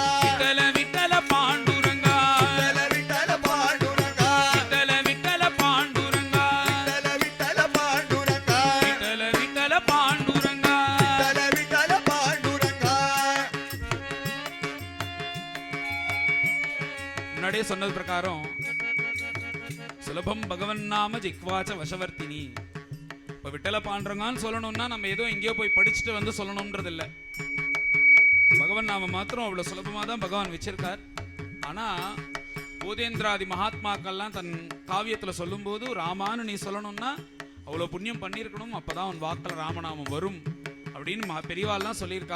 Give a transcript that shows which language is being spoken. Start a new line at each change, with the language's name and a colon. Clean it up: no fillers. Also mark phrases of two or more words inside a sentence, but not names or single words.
Marathi: विठ्ठल विठ्ठल पांडुरंगा विठ्ठल विठ्ठल पांडुरंगा विठ्ठल विठ्ठल पांडुरंगा विठ्ठल विठ्ठल पांडुरंगा विठ्ठल विठ्ठल पांडुरंगा विठ्ठल विठ्ठल पांडुरंगा
Tamil: முன்னாடியே சொன்னது பிரகாரம்
Sanskrit: सुलभं भगवन् नाम जिह्वा च वशवर्तिनी.
Tamil: இப்ப விட்டல பாண்டரங்கான்னு சொல்லணும்னா நம்ம ஏதோ எங்கேயோ போய் படிச்சுட்டு வந்து சொல்லணும்ன்றது இல்லை. பகவன் நாம மாத்திரம் அவ்வளவு சுலபமா தான் பகவான் வச்சிருக்கார். ஆனா பூதேந்திராதி மகாத்மாக்கள்லாம் தன் காவியத்துல சொல்லும் போது ராமான்னு நீ சொல்லணும்னா அவ்வளவு புண்ணியம் பண்ணியிருக்கணும், அப்பதான் உன் வாக்கில் ராமநாமம் வரும் அப்படின்னு பெரியவாள்லாம் சொல்லியிருக்கா.